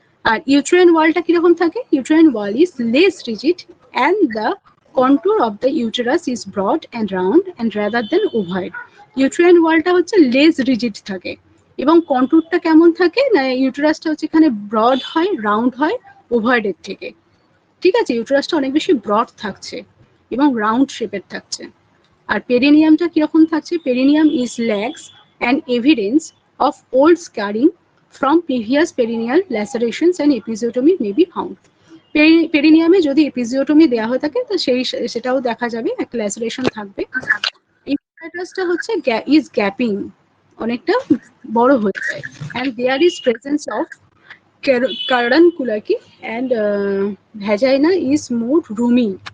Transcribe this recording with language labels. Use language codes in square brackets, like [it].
[bn] আর uterine ওয়ালটা কিরকম থাকে? [en] Uterine wall is less rigid and the contour of the uterus is broad and round and rather than ovoid. [bn] Uterine ওয়ালটা হচ্ছে less rigid থাকে এবং কন্ট্যুরটা কেমন থাকে না, ইউটেরাসটা হচ্ছে এখানে ব্রড হয়, রাউন্ড হয় ওভাইডের থেকে, ঠিক আছে। ইউটেরাসটা অনেক বেশি ব্রড থাকছে এবং রাউন্ড শেপের থাকছে। আর পেরিনিয়ামটা কিরকম থাকছে? [en] Perineum is lax and evidence of old scarring from previous perineal lacerations and episiotomy may be found. [bn] পেরিনিয়ামে যদি এপিজিওটমি দেওয়া হয়ে থাকে তো সেটাও দেখা যাবে, একটা ল্যাসারেশন থাকবে। [en] ইউটেরাসটা হচ্ছে is gaping, [bn] অনেকটা বড় হয়ে যায়, [en] and there is presence of carbunculum and vagina is more roomy.